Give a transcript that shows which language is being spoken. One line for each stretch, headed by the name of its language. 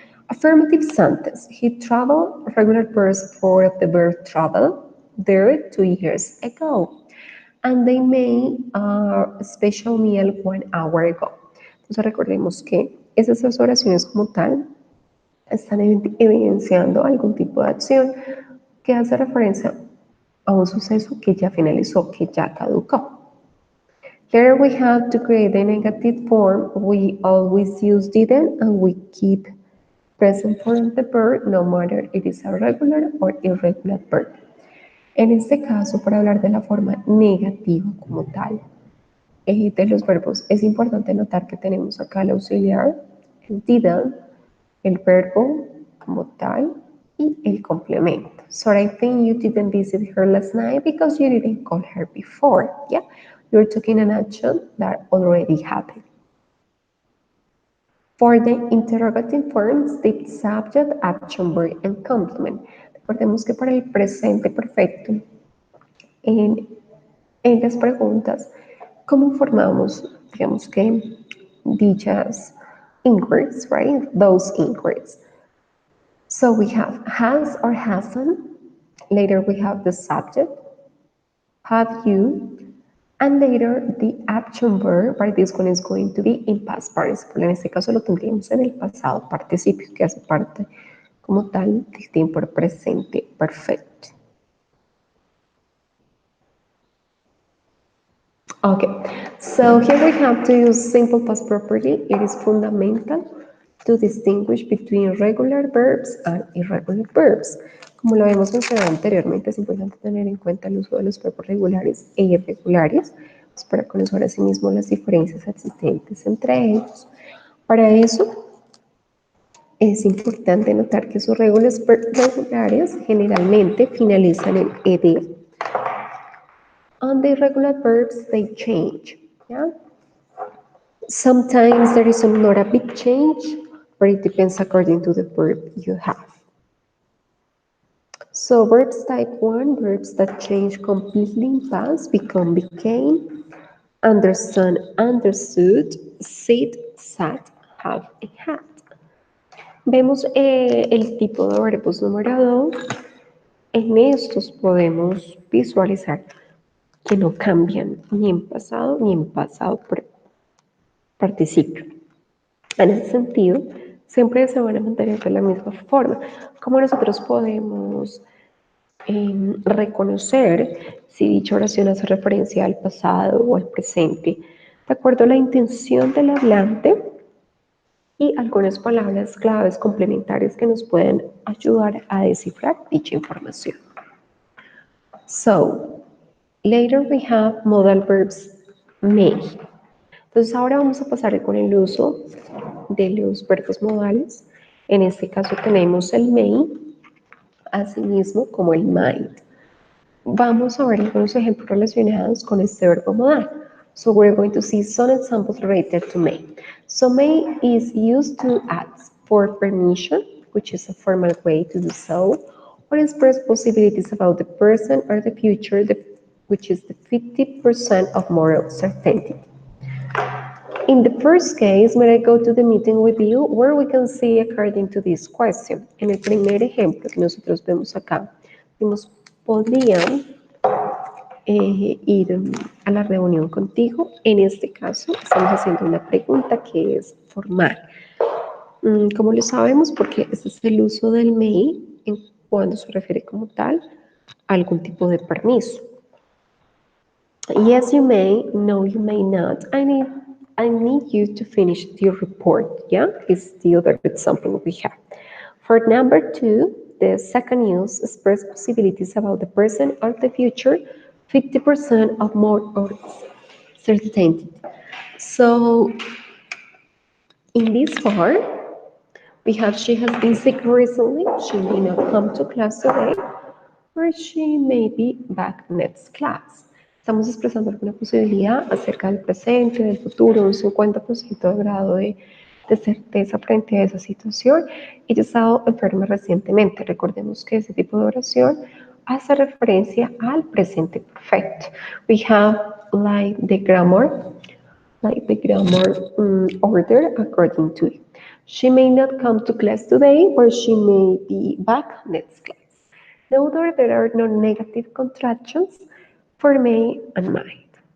English: Affirmative sentence. He traveled, regular past for the verb travel, there 2 years ago. And they made a special meal 1 hour ago.
Spanish: Entonces recordemos que esas dos oraciones como tal están evidenciando algún tipo de acción que hace referencia a un suceso que ya finalizó, que ya caducó.
English: Here we have to create the negative form. We always use didn't and we keep present form of the verb no matter it is a regular or irregular verb.
Spanish: En este caso, para hablar de la forma negativa como tal de los verbos, es importante notar que tenemos acá el auxiliar, el didn't, el verbo como tal, y el complemento.
English: So I think you didn't visit her last night because you didn't call her before. Yeah, you're taking an action that already happened. For the interrogative forms, the subject, action, verb, and complement.
Spanish: Recordemos que para el presente perfecto, en, en las preguntas, ¿cómo formamos, digamos que, dichas inquiries,
English: right? Those inquiries. So we have has or hasn't. Later we have the subject, have you, and later the action verb, right? This one is going to be in past participle.
Spanish: En este caso lo tendríamos en el pasado participio, que hace parte como tal del tiempo presente perfecto.
English: Okay, so here we have to use simple past property. It is fundamental to distinguish between regular verbs and irregular verbs.
Spanish: Como lo habíamos mencionado anteriormente, es importante tener en cuenta el uso de los verbos regulares e irregulares pues para conocer asimismo las diferencias existentes entre ellos. Para eso, es importante notar que sus regulares generalmente finalizan en ed.
English: And the irregular verbs, they change. Yeah? Sometimes there is not a big change, but it depends according to the verb you have. So verbs type 1, verbs that change completely in past, become, became, understand, understood, sit, sat, have, and had.
Spanish: Vemos el tipo de verbos número 2. En estos podemos visualizar que no cambian ni en pasado ni en pasado participio. En ese sentido, siempre se van a mantener de la misma forma. ¿Cómo nosotros podemos reconocer si dicha oración hace referencia al pasado o al presente? De acuerdo a la intención del hablante y algunas palabras claves complementarias que nos pueden ayudar a descifrar dicha información.
English: So, later we have modal verbs may.
Spanish: Entonces ahora vamos a pasar con el uso de los verbos modales. En este caso tenemos el may, asimismo como el might. Vamos a ver algunos ejemplos relacionados con este verbo modal.
English: So we're going to see some examples related to may. So may is used to ask for permission, which is a formal way to do so, or express possibilities about the person or the future, which is the 50% of moral certainty. In the first case, may I go to the meeting with you, where we can see according to this question.
Spanish: En el primer ejemplo que nosotros vemos acá, podrían ir a la reunión contigo. En este caso, estamos haciendo una pregunta que es formal. ¿Cómo lo sabemos? Porque ese es el uso del may cuando se refiere como tal a algún tipo de permiso.
English: Yes, you may. No, you may not. I need you to finish your report. Yeah, it's the other example we have. For number 2, the second use express possibilities about the present or the future, 50% of more or certainty. So, in this part, we have she has been sick recently. She may not come to class today, or she may be back next class.
Spanish: Estamos expresando alguna posibilidad acerca del presente, del futuro, un 50% de grado de certeza frente a esa situación. Ella ha estado enferma recientemente. Recordemos que ese tipo de oración hace referencia al presente perfecto.
English: We have like the grammar order according to it. She may not come to class today, or she may be back next class. Note that there are no negative contractions for may and might.